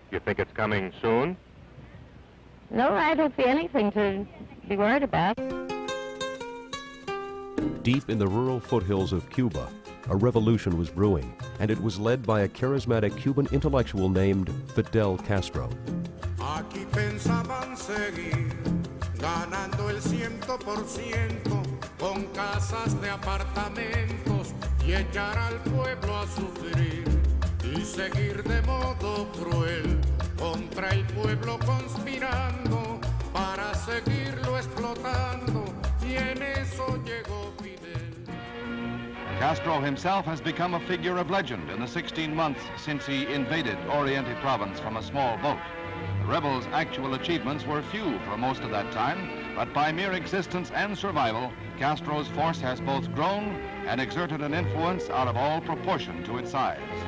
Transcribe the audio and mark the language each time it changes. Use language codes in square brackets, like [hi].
[en] You think it's coming soon? No, I don't see anything to be worried about. Deep in the rural foothills of Cuba, a revolution was brewing, and it was led by a charismatic Cuban intellectual named Fidel Castro. [es] Aquí pensaban seguir ganando el 100% con casas de apartamentos y echar al pueblo a sufrir y seguir de modo cruel contra el pueblo conspirando para seguirlo explotando y en eso llegó Fidel. [en] Castro himself has become a figure of legend in the 16 months since he invaded Oriente Province from a small boat. The rebels' actual achievements were few for most of that time, but by mere existence and survival, Castro's force has both grown and exerted an influence out of all proportion to its size.